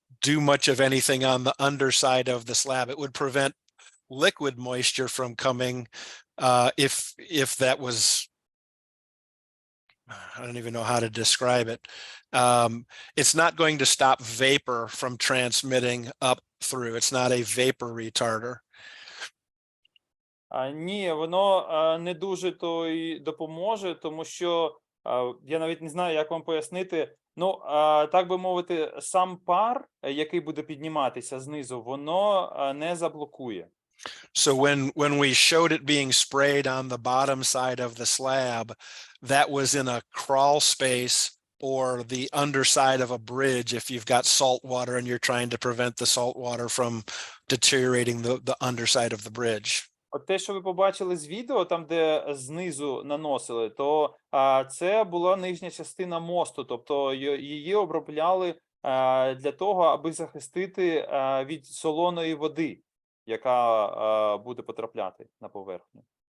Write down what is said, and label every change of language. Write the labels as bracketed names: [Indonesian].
[English] do much of anything on the underside of the slab. It would prevent liquid moisture from coming if that was, I don't even know how to describe it. It's not going to stop vapor from transmitting up through. It's not a vapor retarder. [Ukrainian] Ні, воно не дуже то й допоможе, тому що я навіть не знаю, як вам пояснити. Ну, так би мовити, сам пар, який буде підніматися знизу, воно не заблокує. [English] So when we showed it being sprayed on the bottom side of the slab, that was in a crawl space or the underside of a bridge if you've got salt water and you're trying to prevent the salt water from deteriorating the underside of the bridge. [Ukrainian] От те, що ви побачили з відео, там, де знизу наносили, то це була нижня частина мосту, тобто її обробляли для того, аби захистити від солоної води, яка буде потрапляти на поверхню.